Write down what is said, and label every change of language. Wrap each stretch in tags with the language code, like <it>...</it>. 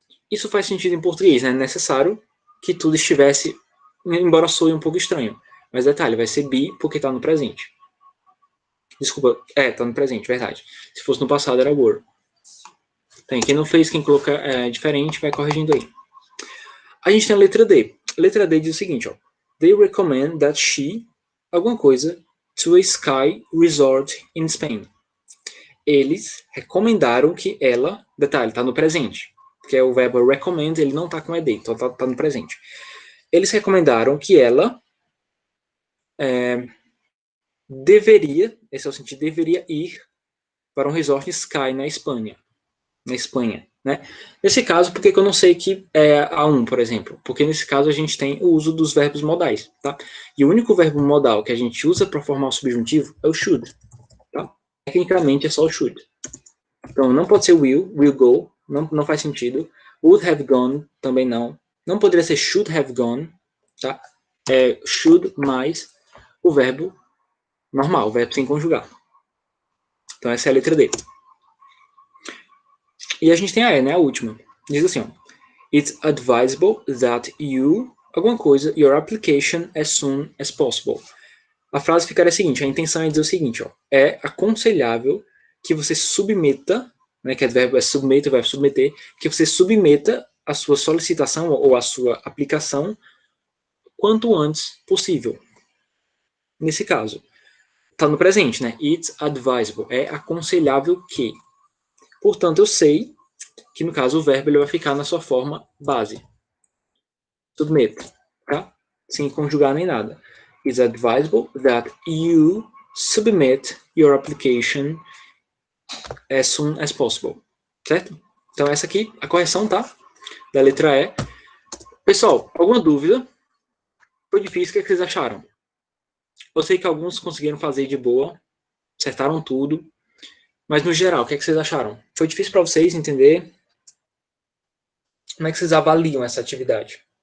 <pt>Isso faz sentido em português, né? É necessário que tudo estivesse, embora soe um pouco estranho. Mas detalhe, vai ser be porque está no presente. Desculpa, está no presente, verdade. Se fosse no passado, era were. Tem, quem não fez, quem coloca diferente, vai corrigindo aí. A gente tem a letra D. A letra D diz o seguinte, ó.</pt> <en>They recommend that she,</en> <pt>alguma coisa,</pt> <en>to a ski resort in Spain.</en> <pt>Eles recomendaram que ela, detalhe, está no presente, porque é o verbo recommend, ele não está com ed, então está no presente. Eles recomendaram que ela deveria, esse é o sentido, deveria ir para um resort sky na Espanha, né? Nesse caso, por que eu não sei que é a um, por exemplo? Porque nesse caso a gente tem o uso dos verbos modais, tá? E o único verbo modal que a gente usa para formar o subjuntivo é o should, tá? Tecnicamente é só o should. Então não pode ser</pt> <en>will go,</en> <pt>não faz sentido.</pt> <en>Would have gone,</en> <pt>também não. Não poderia ser</pt> <en>should have gone,</en> <pt>tá? É should mais o verbo normal, o verbo sem conjugar. Então essa é a letra D. E a gente tem a E, né? A última. Diz assim, ó.</pt> <en>It's advisable that you,</en> <pt>alguma coisa,</pt> <en>your application as soon as possible.</en> <pt>A frase ficaria a seguinte, a intenção é dizer o seguinte, ó. É aconselhável que você submeta, né, que o verbo é submeta, o verbo submeter, que você submeta a sua solicitação ou a sua aplicação quanto antes possível. Nesse caso, está no presente, né?</pt> <en>It's advisable.</en> <pt>É aconselhável que. Portanto, eu sei que, no caso, o verbo ele vai ficar na sua forma base. Submit, tá? Sem conjugar nem nada.</pt> <en>It's advisable that you submit your application as soon as possible.</en> <pt>Certo? Então, essa aqui, a correção, tá? Da letra E. Pessoal, alguma dúvida? Foi difícil, o que vocês acharam? Eu sei que alguns conseguiram fazer de boa, acertaram tudo, mas no geral, o que vocês acharam? Foi difícil para vocês entender? Como é que vocês avaliam essa atividade?</pt>